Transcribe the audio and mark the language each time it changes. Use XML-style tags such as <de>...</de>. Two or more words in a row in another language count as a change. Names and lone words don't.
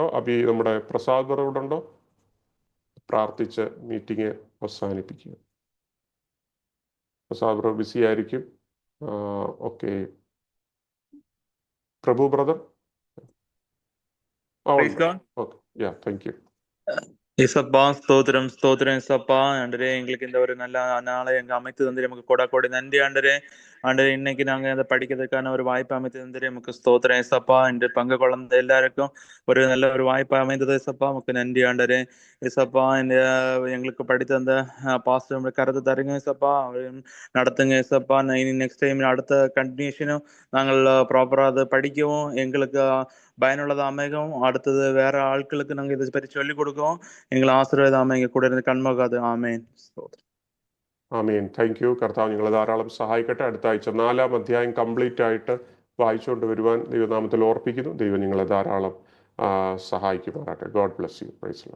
<ml>നമ്മുടെ പ്രസാദ് ബ്രദർ ഉണ്ടോ? പ്രാർത്ഥിച്ച് മീറ്റിംഗ് അവസാനിപ്പിക്കുക. പ്രസാദ് ബ്രദർ ബിസി ആയിരിക്കും. ഓക്കെ, പ്രഭു ബ്രദർ.</ml> <en>Thank you.</en> <ta>ஏசப்பா ஸ்தோத்திரம் ஸ்தோத்திரம் ஏசப்பா. ஆண்டரே, எங்களுக்கு இந்த ஒரு நல்ல நாளை எங்க அமைத்து தந்துரு நமக்கு கொடாக்கோடி நன்றி ஆண்டரே. ஆண்டரே, இன்னைக்கு நாங்க அதை படிக்கிறதுக்கான ஒரு வாய்ப்பு அமைத்து தந்துரு நமக்கு ஸ்தோத்திரம் ஏசப்பா. இன்று பங்கு குழந்தை எல்லாருக்கும் ஒரு நல்ல ஒரு வாய்ப்பு அமைந்தது ஏசப்பா, நமக்கு நன்றி ஆண்டரே. ஏசப்பா, இந்த எங்களுக்கு படித்த அந்த பாஸ்டர் கருத்து தருங்க ஏசப்பா, நடத்துங்க ஏசப்பா. இனி</ta> <en>next time</en> <ta>அடுத்த கண்டினியூஷனும் நாங்கள் ப்ராப்பரா அதை படிக்கவும் எங்களுக்கு பயனுள்ளது அமைகவும்,</ta> <ml>അടുത്തത് വേറെ ആൾക്കാർക്ക് ഞങ്ങൾ ഇത് പറ്റി ചൊല്ലിക്കൊടുക്കും. നിങ്ങൾ ആശീർവാദം അമ്മ കൂടെ ഇരുന്ന് കൺമുഖാതെ. ആമേൻ. ആമേൻ.</ml> <en>Thank you.</en> <ml>കർത്താവ് നിങ്ങളെ ധാരാളം സഹായിക്കട്ടെ. അടുത്ത ആഴ്ച 4-ാം അധ്യായം കംപ്ലീറ്റ് ആയിട്ട് വായിച്ചുകൊണ്ട് വരുവാൻ ദൈവനാമത്തിൽ ഓർപ്പിക്കുന്നു. ദൈവം നിങ്ങളെ ധാരാളം സഹായിക്കുമാറാട്ടെ.</ml> <en>God bless you. Praise the Lord.</en>